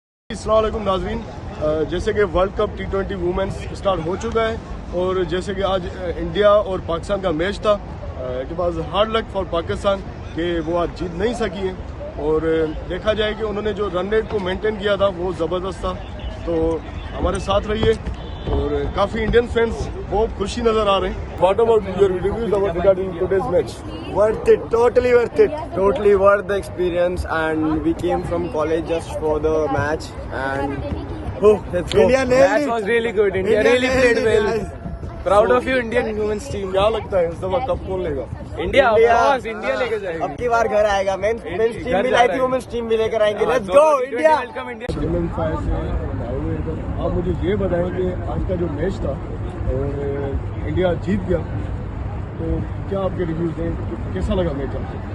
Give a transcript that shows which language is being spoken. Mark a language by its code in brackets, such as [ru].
[ur] السلام علیکم ناظرین، جیسے کہ world cup T20 women's start ہو چکا ہے اور جیسے کہ آج انڈیا اور پاکستان کا میچ تھا، [en] it was hard luck for [ur] Pakistan کہ وہ آج جیت نہیں سکی ہیں اور دیکھا جائے کہ انہوں نے جو رن ریٹ کو مینٹین کیا تھا وہ زبردست تھا، تو ہمارے ساتھ رہیے اور کافی انڈین فینس بہت خوشی نظر آ رہے ہیں۔ [en] What about your reviews about regarding today's match? Worth it, totally worth it, totally worth the experience, and we came from college just for the match and let's go. India nailed it. Match was really good. India really played well. Proud of you Indian women's team. [ur] کیا لگتا ہے اس دفعہ cup کون لے گا؟ [en] India of course, [ur] India لے کے جائے گا۔ اب کی بار گھر آئے گا، مینس ٹیم بھی لائی تھی، وومنس ٹیم بھی لے کر آئیں گے۔ [en] let's go [ur] India. آپ مجھے یہ بتائیں کہ آج کا جو میچ تھا اور انڈیا جیت گیا تو کیا آپ کے ریویوز دیں، کیسا لگا میچ آپ کو؟